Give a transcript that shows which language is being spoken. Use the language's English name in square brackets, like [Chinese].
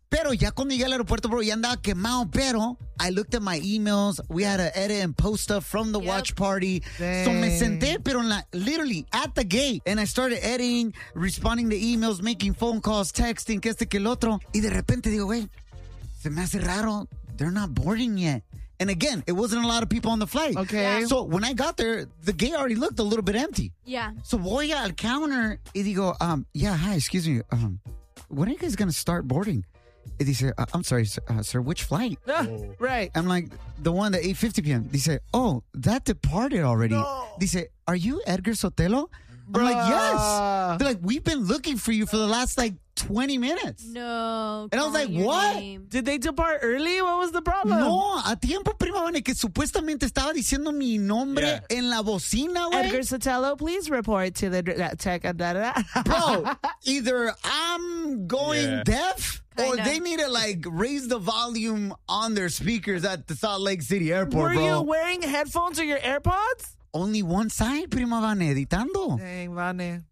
[Spanish] Pero ya cuando llegué al aeropuerto, bro, ya andaba quemado. [English] Pero I looked at my emails. We had to edit and post stuff from the watch party. Dang. So [Spanish] me senté, pero en la, [English] literally at the gate. And I started editing, responding to emails, making phone calls, texting, [Spanish] que este que el otro. Y de repente digo, güey, se me hace raro. [English] They're not boarding yet. And again, it wasn't a lot of people on the flight. Okay. Yeah. So when I got there, the gate already looked a little bit empty. Yeah. [Spanish] So voy al counter y digo, [English] hi, excuse me. When are you guys going to start boarding? And he said, I'm sorry, sir, which flight? Right. I'm like, the one at 8:50 p.m. He said, oh, that departed already. No. He said, are you Edgar Sotelo? Bruh. I'm like, yes. They're like, we've been looking for you for the last, like, 20 minutes. No. And I was like, what? Name. Did they depart early? What was the problem? [Spanish] No, a tiempo, prima, bueno, que supuestamente estaba diciendo mi nombre en la bocina, güey. [English] Edgar Sotelo, please report to the tech. Bro, either I'm going deaf or they need to, like, raise the volume on their speakers at the Salt Lake City Airport, Were bro. Were you wearing headphones or your AirPods? Only one side, [Spanish] prima Vane, editando. [English] Dang, Vane.